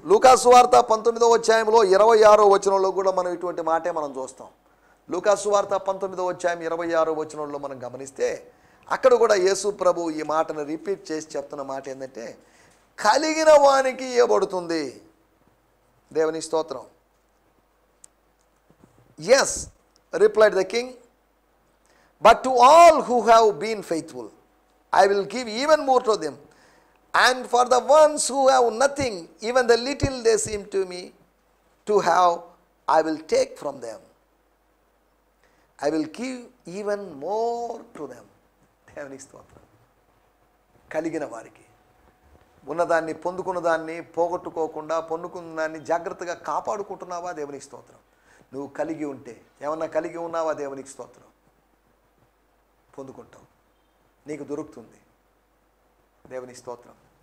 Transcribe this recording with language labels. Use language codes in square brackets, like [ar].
[te] లూకా సువార్త 19వ అధ్యాయంలో 26వ వచనంలో కూడా మనం ఇటువంటి మాటే మనం చూస్తాం. లూకా సువార్త 19వ అధ్యాయం 26వ వచనంలో మనం గమనిస్తే అక్కడ కూడా యేసు ప్రభు ఈ మాటను రిపీట్ చేసి చెప్తున్న మాట ఏంటంటే, కలిగిన వానికి ఇవ్వబడుతుంది. దేవుని స్తోత్రం. [en] Yes, replied the king, but to all who have been faithful, I will give even more to them. And for the ones who have nothing, even the little they seem to me to have, I will take from them. I will give even more to them. [te] దేవుని స్తోత్రం. కలిగిన వారికి, ఉన్నదాన్ని, పొందుకున్న దాన్ని పోగొట్టుకోకుండా పొందుకున్న దాన్ని జాగ్రత్తగా కాపాడుకుంటున్నావా? దేవునికి స్తోత్రం. నువ్వు కలిగి ఉంటే, ఏమన్నా కలిగి ఉన్నావా? దేవునికి స్తోత్రం. పొందుకుంటావు, నీకు దొరుకుతుంది. దేవుని స్తోత్రం.